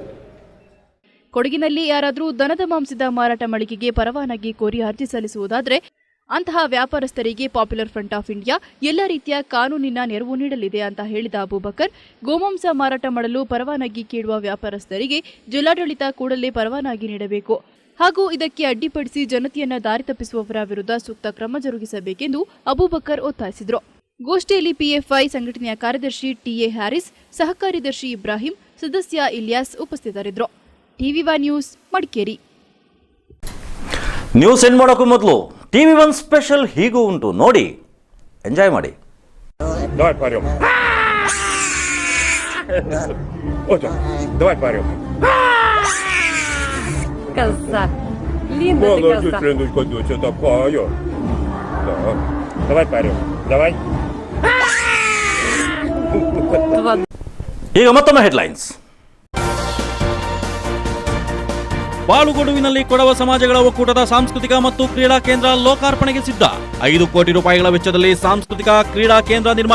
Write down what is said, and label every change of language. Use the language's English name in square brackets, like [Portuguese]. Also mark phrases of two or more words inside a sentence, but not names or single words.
[Kannada] ಕೊಡಗಿನಲ್ಲಿ ಯಾರಾದರೂ ದನದ ಮಾಂಸದ ಮಾರಾಟ ಮಳಿಗೆಗೆ ಪರವಾನಗಿ ಕೋರಿ ಅರ್ಜಿ ಸಲ್ಲಿಸುವುದಾದರೆ ಅಂತಹ ವ್ಯಾಪಾರಸ್ಥರಿಗೆ ಪಾಪ್ಯುಲರ್ ಫ್ರಂಟ್ ಆಫ್ ಇಂಡಿಯಾ ಎಲ್ಲ ರೀತಿಯ ಕಾನೂನಿನ ನೆರವು ನೀಡಲಿದೆ ಅಂತ ಹೇಳಿದ ಅಬೂಬಕರ್, ಗೋಮಾಂಸ ಮಾರಾಟ ಮಾಡಲು ಪರವಾನಗಿ ಕೇಳುವ ವ್ಯಾಪಾರಸ್ಥರಿಗೆ ಜಿಲ್ಲಾಡಳಿತ ಕೂಡಲೇ ಪರವಾನಗಿ ನೀಡಬೇಕು ಹಾಗೂ ಇದಕ್ಕೆ ಅಡ್ಡಿಪಡಿಸಿ ಜನತೆಯನ್ನ ದಾರಿ ತಪ್ಪಿಸುವವರ ವಿರುದ್ಧ ಸೂಕ್ತ ಕ್ರಮ ಜರುಗಿಸಬೇಕೆಂದು ಅಬೂಬಕರ್ ಒತ್ತಾಯಿಸಿದರು. ಗೋಷ್ಠಿಯಲ್ಲಿ ಪಿಎಫ್ಐ ಸಂಘಟನೆಯ ಕಾರ್ಯದರ್ಶಿ ಟಿಎ ಹ್ಯಾರಿಸ್, ಸಹ ಕಾರ್ಯದರ್ಶಿ ಇಬ್ರಾಹಿಂ, ಸದಸ್ಯ ಇಲಿಯಾಸ್ ಉಪಸ್ಥಿತರಿದ್ದರು. ಟಿವಿ1 ನ್ಯೂಸ್ ಮಡಿಕೇರಿ. ನ್ಯೂಸ್ ಎಂಡ್ ಮಾಡೋಕ್ಕೂ ಮೊದಲು ಟಿವಿ1 ಸ್ಪೆಷಲ್ ಹೀಗೂ ಉಂಟು, ನೋಡಿ ಎಂಜಾಯ್ ಮಾಡಿ. [Russian] Давай парем. Давай парем. Коза. Линда ты коза. Леночка, доча такая. Да. Давай парем. Давай. [Kannada] ಈಗ ಮತ್ತೊಮ್ಮೆ ಹೆಡ್ಲೈನ್ಸ್. ಬಾಳುಗೊಡುವಿನಲ್ಲಿ ಕೊಡವ ಸಮಾಜಗಳ ಒಕ್ಕೂಟದ ಸಾಂಸ್ಕೃತಿಕ ಮತ್ತು ಕ್ರೀಡಾ ಕೇಂದ್ರ ಲೋಕಾರ್ಪಣೆಗೆ ಸಿದ್ಧ. 5 ಕೋಟಿ ರೂಪಾಯಿಗಳ ವೆಚ್ಚದಲ್ಲಿ ಸಾಂಸ್ಕೃತಿಕ ಕ್ರೀಡಾ ಕೇಂದ್ರ ನಿರ್ಮಾಣ.